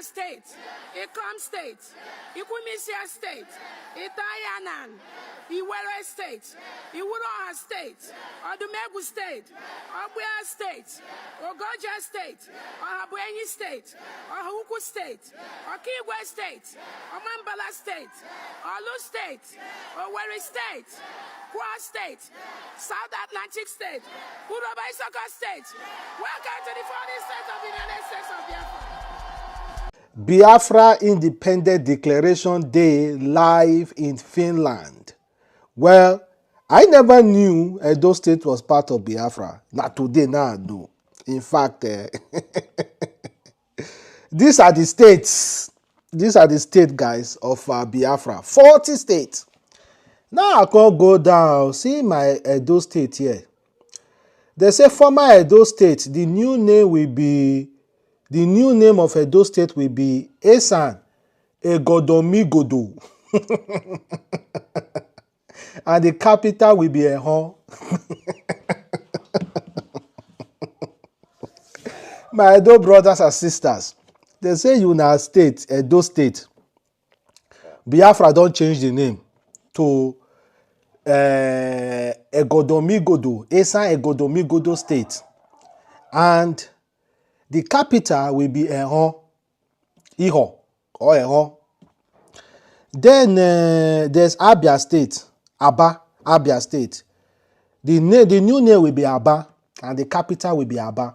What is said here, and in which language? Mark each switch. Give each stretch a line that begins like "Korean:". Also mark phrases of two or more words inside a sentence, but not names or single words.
English: State, Ikom State, Ikwimisia State, Itayanan, Iwere State, Iwuroha State, Odumegu State, Obuya State, Ogoja State, Ohabuenyi State, Ohuku State, Okigwe State, Omambala State, Olu State, Owerri State, Kwa State, South Atlantic State, Uroba Isoko State. Welcome to the 40 states of the United States of Biafra. Biafra Independent Declaration Day live in Finland. Well, I never knew Edo State was part of Biafra. Not today, now I know. In fact, these are the states. These are the state guys of Biafra. 40 states. Now I can go down, see my Edo State here. They say former Edo State, the new name of Edo State will be Esan Egodomigodo. And the capital will be Ehon. My Edo brothers and sisters, they say United State, Edo State. Biafra don't change the name to Egodomigodo, Esan Egodomigodo State. And the capital will be Ehon, Iho, or Ehon. Then there's Abia State, Abia State. The new name will be Aba, and the capital will be Aba.